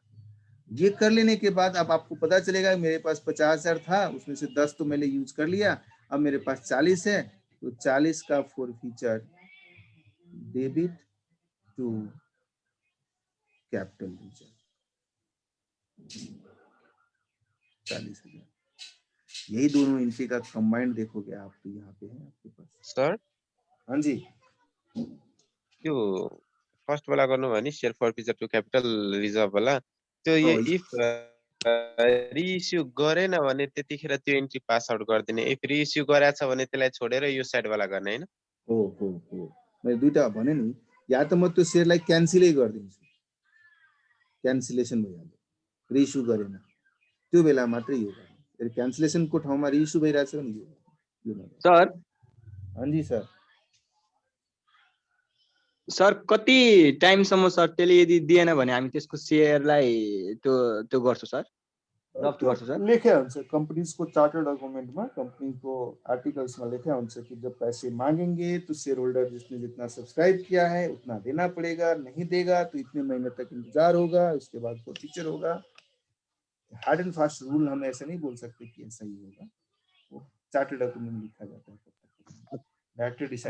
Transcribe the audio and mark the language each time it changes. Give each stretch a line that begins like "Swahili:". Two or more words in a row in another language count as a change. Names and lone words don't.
Hindi: ये कर लेने के बाद अब आपको पता चलेगा मेरे पास 50,000 था, उसमें से 10 तो मैंने यूज कर लिया, अब मेरे पास 40 है, तो 40 का फॉरफीचर
English: debit to capital reserve
Hindi: 40,000। यही दोनों एंट्री का कंबाइंड देखोगे आप, तो यहाँ पे है आपके पास। सर हाँ जी,
Nepali: त्यो फर्स्ट वाला गर्नु भने
English: share forfeiture to capital reserve
Nepali: वाला त्यो
English: if reissue
Nepali: गरेन भने त्यतिखेर त्यो एन्ट्री
English: pass out
Nepali: गर्दिने,
English: if reissue
Nepali: गरेछ भने त्यसलाई छोडेर यो साइड वाला गर्ने हैन। हो मैले दुईटा भने नि, या त म त्यो शेयरलाई क्यान्सलै गरिदिन्छु, क्यान्सलेसन भइहाल्यो, रिइस्यु गरेन त्यो बेला मात्रै यो गर्ने। क्यान्सलेसनको ठाउँमा रिइस्यु भइरहेछ भने यो सर। हाँ जी सर। सर कति टाइमसम्म सर त्यसले यदि दिएन भने हामी त्यसको शेयरलाई त्यो गर्छौँ सर, जफ्त गर्छौँ सर? लेखे हुन्छ
Hindi: कंपनीज को
English: chartered document
Hindi: में, कंपनी को आर्टिकल्स में लिखा हुन्छ कि जब पैसे मांगेंगे तो शेयर होल्डर जिसने जितना सब्सक्राइब किया है उतना देना पड़ेगा, नहीं देगा तो इतने महीने तक इंतजार होगा, उसके बाद फॉरफीचर होगा।
English: hard and fast rule
Hindi: हम ऐसे नहीं बोल सकते कि ऐसा ही होगा, वो
English: chartered document
Hindi: में लिखा जाता है, डायरेक्टर डिसाइड।